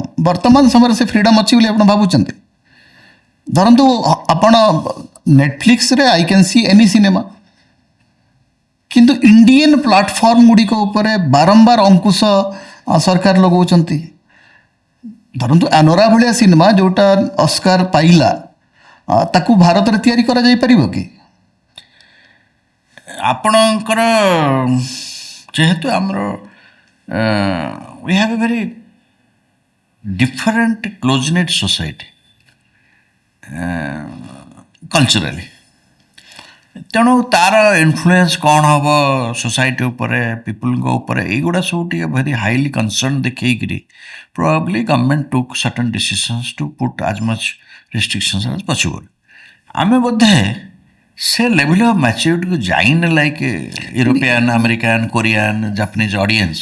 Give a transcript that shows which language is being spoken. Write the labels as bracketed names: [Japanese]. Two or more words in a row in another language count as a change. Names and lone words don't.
[Odia] ବର୍ତ୍ତମାନ ସମୟରେ ସେ ଫ୍ରିଡ଼ମ୍ ଅଛି ବୋଲି ଆପଣ ଭାବୁଛନ୍ତି? ଧରନ୍ତୁ ଆପଣ ନେଟଫ୍ଲିକ୍ସରେ [English] I can see any cinema, [Odia] କିନ୍ତୁ [English] Indian platform [Odia] ଗୁଡ଼ିକ ଉପରେ ବାରମ୍ବାର ଅଙ୍କୁଶ ସରକାର ଲଗାଉଛନ୍ତି। ଧରନ୍ତୁ ଆନୋରା ଭଳିଆ ସିନେମା ଯେଉଁଟା ଅସ୍କାର ପାଇଲା, ତାକୁ ଭାରତରେ ତିଆରି କରାଯାଇପାରିବ କି? ଆପଣଙ୍କର ଯେହେତୁ ଆମର [English] we have a very different close-knit society culturally, [Odia] ତେଣୁ ତାର ଇନଫ୍ଲୁଏନ୍ସ କ'ଣ ହେବ ସୋସାଇଟି ଉପରେ, ପିପୁଲଙ୍କ ଉପରେ, ଏଇଗୁଡ଼ା ସବୁ ଟିକେ [English] very highly concern ଦେଖେଇକିରି probably government took certain decisions to put as much restrictions as possible. [Odia] ଆମେ ବୋଧେ ସେ [English] level of maturityକୁ ଯାଇନେ like European, American, Korean, Japanese audience.